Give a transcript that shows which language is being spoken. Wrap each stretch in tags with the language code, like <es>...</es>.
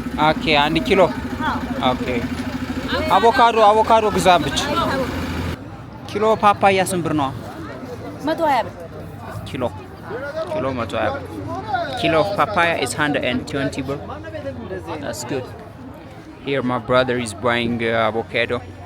<en>Okay, 1 ኪሎ. Okay.</en> <am>አቮካዶ ግዛም ብቻ። ኪሎ ፓፓያ ስንት ብር ነው? 120 ብር ኪሎ 120 ብር።</am> <en>Kilo of papaya is 120 bro. That's good. Here my brother is buying avocado.</en>